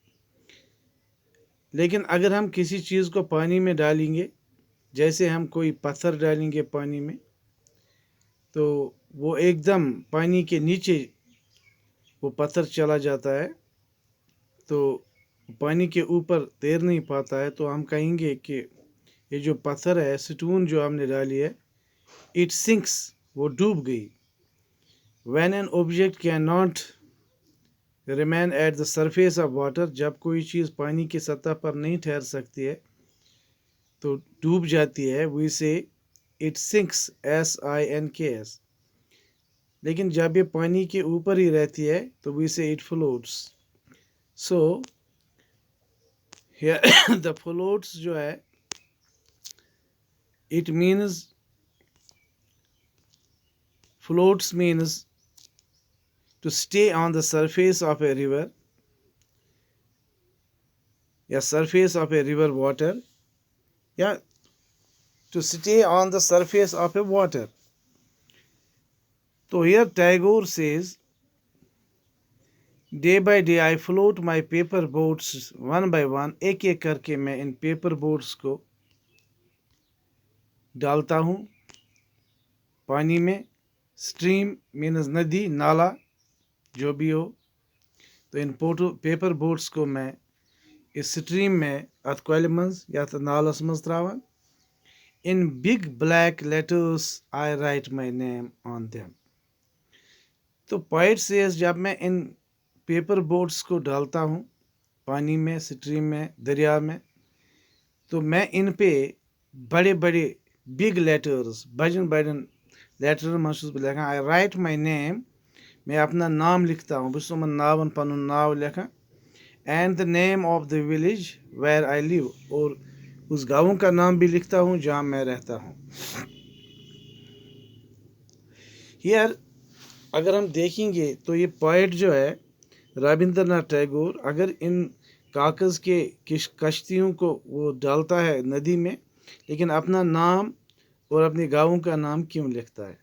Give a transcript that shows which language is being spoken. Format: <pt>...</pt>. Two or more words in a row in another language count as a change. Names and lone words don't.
<ur>لیکن اگر ہم کسی چیز کو پانی میں ڈالیں گے، جیسے ہم کوئی پتھر ڈالیں گے پانی میں، تو وہ ایک دم پانی کے نیچے وہ پتھر چلا جاتا ہے، تو پانی کے اوپر تیر نہیں پاتا ہے. تو ہم کہیں گے کہ یہ جو پتھر ہے، سٹون جو ہم نے ڈالی ہے،</ur> <en>it sinks,</en> <ur>وہ ڈوب گئی.</ur> <en>when an object cannot remain at the surface of water,</en> <ur>جب کوئی چیز پانی کی سطح پر نہیں ٹھہر سکتی ہے تو ڈوب جاتی ہے.</ur> <en>we say it sinks, SINKS.</en> <ur>لیکن جب یہ پانی کے اوپر ہی رہتی ہے تو</ur> <en>we say it floats. so the floats</en> <ur>جو ہے،</ur> <en>it means, floats means to stay on the surface of a river, یا surface of a river water, یا to stay on the surface of a water. So here Tagore says, day by day I float my paper boats one by one.</en> <ur>ایک ایک کر کے میں ان</ur> <en>paper boats</en> <ur>کو ڈالتا ہوں پانی میں.</ur> <en>stream means</en> <ur>ندی، نالا، جو بھی ہو. تو ان</ur> <en>paper boats</en> <ur>کو میں اس سٹریم میں،</ur> <ks>ات کۄلہِ منٛز یا نالس منٛز تراوان.</ks> <en>in big black letters I write my name on them.</en> <ur>تو</ur> <en>poet says,</en> <ur>جب میں ان</ur> <en>paper boats</en> <ur>کو ڈالتا ہوں پانی میں، سٹریم میں، دریا میں، تو میں ان پہ بڑے بڑے</ur> <en>big letters,</en> <ks>بڑن بڑن لیٹرن منٛز چھُس بہٕ لیکھان،</ks> <en>I write my name,</en> <ur>میں اپنا نام لکھتا ہوں.</ur> <ks>بہٕ چھُس یِمن ناون پنُن ناو لیکھان.</ks> <en>and the name of the village where I live,</en> <ur>اور اس گاؤں کا نام بھی لکھتا ہوں جہاں میں رہتا ہوں. ہیئر اگر ہم دیکھیں گے تو یہ پوائٹ جو ہے رابندر ناتھ ٹیگور، اگر ان کاغذ کے کشتیوں کو وہ ڈالتا ہے ندی میں، لیکن اپنا نام اور اپنے گاؤں کا نام کیوں لکھتا ہے؟</ur>